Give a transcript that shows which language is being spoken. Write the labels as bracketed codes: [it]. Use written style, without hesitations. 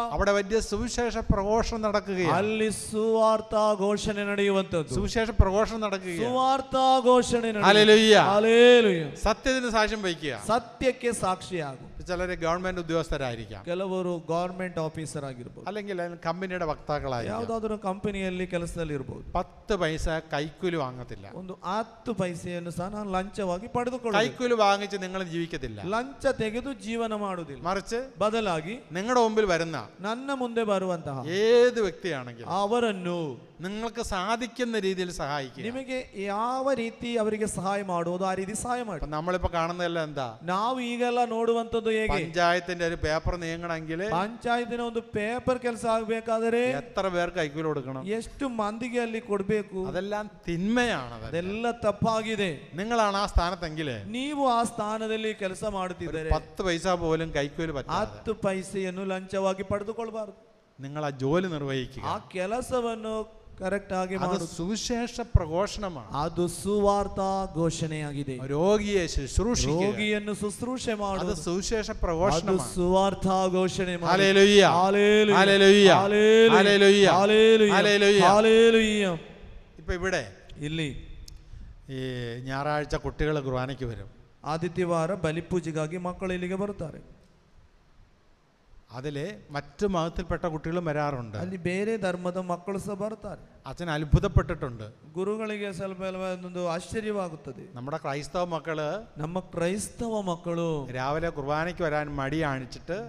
[ml] അവിടെ വലിയ സുവിശേഷ പ്രഘോഷണം നടക്കുകയാണ്. [kn] ಅಲ್ಲಿ ಸುವಾರ್ಥ ಘೋಷಣೆ ನಡೆಯುವಂತದ್ದು. [ml] സുവിശേഷ പ്രഘോഷണം നടക്കുകയാണ്. [kn] ಸುವಾರ್ಥ ಘೋಷಣೆ [ml] ഹല്ലേലൂയ. [kn] ಹಲ್ಲೇಲೂಯ. [ml] സത്യത്തിന് സാക്ഷ്യം വഹിക്കുക. [kn] ಸತ್ಯಕ್ಕೆ ಸಾಕ್ಷಿಯಾಗು. [ml] ചിലര് ഗവൺമെന്റ് ഉദ്യോഗസ്ഥരായിരിക്കാം, [kn] ಕೆಲವರು ಗವರ್ಮೆಂಟ್ ಆಫೀಸರ್ ಆಗಿರ್ಬೋದು, [ml] അല്ലെങ്കിൽ കമ്പനിയുടെ വക്താക്കളായിരിക്കാം. [kn] ಯಾವುದಾದ್ರೂ ಕಂಪನಿಯಲ್ಲಿ ಕೆಲಸದಲ್ಲಿ ಇರಬಹುದು. [ml] 10 പൈസ കൈക്കൂലി വാങ്ങത്തില്ല. [kn] ಒಂದು 10 ಪೈಸೆಯನ್ನು ಸಹ ನಾನು ಲಂಚವಾಗಿ ಪಡೆದುಕೊಳ್ಳ. [ml] കൈക്കൂലി വാങ്ങിച്ച് നിങ്ങൾ ജീവിക്കത്തില്ല, [kn] ಲಂಚ ತೆಗೆದು ಜೀವನ ಮಾಡುವುದಿಲ್ಲ. [ml] മറിച്ച് [kn] ಬದಲಾಗಿ [ml] നിങ്ങളുടെ മുമ്പിൽ വരുന്ന [kn] ನನ್ನ ಮುಂದೆ ಬರುವಂತಹ [ml] ഏത് വ്യക്തിയാണെങ്കിലും [kn] ಅವರನ್ನು [ml] നിങ്ങൾക്ക് സാധിക്കുന്ന രീതിയിൽ സഹായിക്കുക. [kn] ನಿಮಗೆ ಯಾವ ರೀತಿ ಅವರಿಗೆ ಸಹಾಯ ಮಾಡುವುದು ಆ ರೀತಿ ಸಹಾಯ ಮಾಡಿ. [ml] നമ്മളിപ്പോ കാണുന്നതെല്ലാം എന്താ? [kn] ನಾವು ಈಗೆಲ್ಲ ನೋಡುವಂತದ್ದು ಹೇಗೆ? [ml] പഞ്ചായത്തിന്റെ ഒരു പേപ്പർ നീങ്ങണമെങ്കിൽ [kn] ಪಂಚಾಯತಿನ ಒಂದು ಪೇಪರ್ ಕೆಲಸ ಆಗಬೇಕಾದರೆ [ml] എത്ര പേർക്ക് കൈക്കൂലി കൊടുക്കണം? [kn] ಎಷ್ಟು ಮಂದಿಗೆ ಅಲ್ಲಿ ಕೊಡಬೇಕು? [ml] അതെല്ലാം തിന്മയാണ്. [kn] ಅದೆಲ್ಲ ತಪ್ಪಾಗಿದೆ. [ml] നിങ്ങളാണ് ആ സ്ഥാനത്തെങ്കിൽ [kn] ನೀವು ಆ ಸ್ಥಾನದಲ್ಲಿ ಕೆಲಸ ಮಾಡುತ್ತಿದ್ದರೆ [ml] 10 പൈസ പോലും കൈക്കൂലി പറ്റാതെ [kn] 10 ಪೈಸೆಯನ್ನು ಲಂಚವಾಗಿ ಪಡೆದುಕೊಳ್ಳಬಾರದು. [ml] നിങ്ങൾ ആ ജോലി നിർവഹിക്കുക. [kn] ಆ ಕೆಲಸವನ್ನು ಕರೆಕ್ಟ್ ಆಗಿ [ml] അത് [kn] ಮಾಡುವುದು [ml] സുവിശേഷ പ്രഘോഷണമാണ്. [kn] ಅದು ಸುವಾರ್ಥ ಘೋಷಣೆಯಾಗಿದೆ. [ml] രോഗിയെ ശുശ്രൂഷിക്കുക, [kn] ರೋಗಿಯನ್ನು ಶುಶ್ರೂಷೆ [ml] അത് [kn] ಮಾಡುವುದು [ml] സുവിശേഷ [kn] ಅದು [ml] പ്രഘോഷണമാണ്. [kn] ಸುವಾರ್ಥ ಘೋಷಣೆ ಮಾಡುವುದು. [ml] Hallelujah, hallelujah, hallelujah, hallelujah, hallelujah, hallelujah, hallelujah. Hallelujah. ഇപ്പൊ ഇവിടെ [kn] ಇಲ್ಲಿ [ml] ഈ ഞായറാഴ്ച കുട്ടികൾ കുർബാനയ്ക്ക് വരും. [kn] ಆದಿತ್ಯವಾರ ಬಲಿಪೂಜೆಗಾಗಿ ಮಕ್ಕಳು ಇಲ್ಲಿಗೆ ಬರುತ್ತಾರೆ. [ml] അതില് മറ്റു മതത്തിൽപ്പെട്ട കുട്ടികളും വരാറുണ്ട്. [kn] ಅಲ್ಲಿ ಬೇರೆ ಧರ್ಮದ ಮಕ್ಕಳು ಸಹ ಬರ್ತಾರೆ. [ml] അച്ഛൻ അത്ഭുതപ്പെട്ടിട്ടുണ്ട്. [kn] ಗುರುಗಳಿಗೆ ಸ್ವಲ್ಪ ಒಂದು ಆಶ್ಚರ್ಯವಾಗುತ್ತದೆ. [ml] നമ്മുടെ ಕ್ರೈಸ್ತವ മക്കള്, [kn] ನಮ್ಮ ಕ್ರೈಸ್ತವ ಮಕ್ಕಳು [ml] രാവിലെ കുർബാനയ്ക്ക് വരാൻ മടി കാണിച്ചിട്ട്